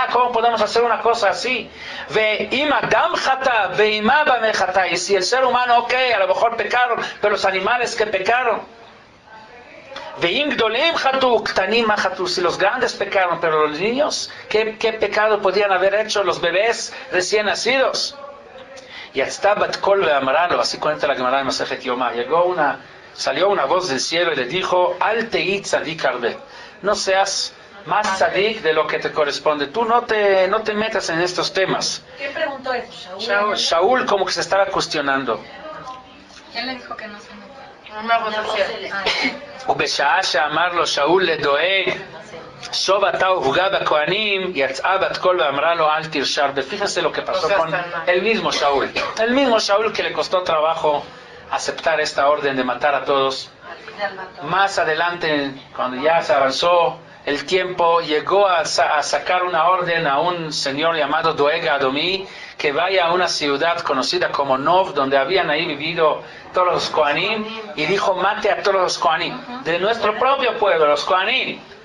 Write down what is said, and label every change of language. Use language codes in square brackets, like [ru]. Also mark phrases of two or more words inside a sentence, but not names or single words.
[es] ¿Cómo podemos hacer una cosa así? Y si el ser humano, ok, a lo mejor pecaron, pero los animales que pecaron, si los grandes pecaron, pero los niños, ¿qué pecado podían haber hecho los bebés recién nacidos? Y hasta [he] בת קול ואמרה לו, [es] así cuenta la Gemara de Masejet Yomá, salió una voz del cielo y le dijo: [he] אל תהי צדיק הרבה, [es] no seas más tzadik de lo que te corresponde, tú no te metas en estos temas. ¿Quién preguntó eso? Shaul como que se estaba cuestionando. ¿Quién le dijo que no se metió? [he] ובשעה שאמר לו שאול לדואג, שוב אתה ופגע בכהנים, יצאה בת קול ואמרה לו אל תרשע. [es] Fíjense lo que pasó con el mismo Shaul que le costó trabajo aceptar esta orden de matar a todos. Más adelante, cuando ya se avanzó el tiempo, llegó a sacar una orden a un señor llamado Doeg Adomí, que vaya a una ciudad conocida como Nov, donde habían ahí vivido todos los Kohanim, y dijo, mate a todos los Kohanim, de nuestro propio pueblo, los Kohanim.